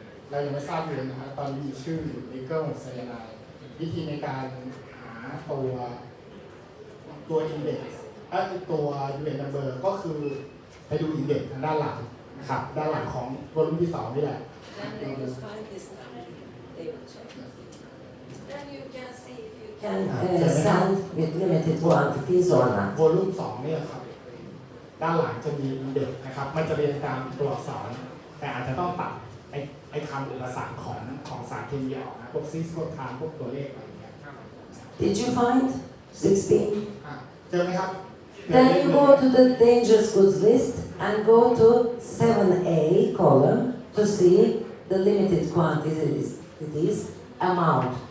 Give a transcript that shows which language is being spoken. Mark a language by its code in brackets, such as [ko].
[th] เรายังไม่ทราบเลยนะฮะตอนนี้มีชื่ออยู่นิกเกิลไซยาไนด์วิธีในการหาตัวอินเด็กซ์ตัว UN number ก็คือไปดูอินเด็กซ์ทางด้านหลังนะครับด้านหลังของตัวรุ่นที่2นี่แหละ [en] Then they will find this number. They will check. Then you can see if you can send with limited quantities or not. [th] วอลลุ่ม2เนี่ยครับด้านหลังจะมีอินเด็กซ์นะครับมันจะเรียงตามตัวอักษรแต่อาจจะต้องตัดไอ้คำอุปสรรคของสารเคมีออกนะพวกซิสพวกทานพวกตัวเลขอะไรอย่างเงี้ย [en] Did you find 16? [th] เจอไหมครับ [en] Then you go to the dangerous goods list and go to 7A column to see the limited quantities amount.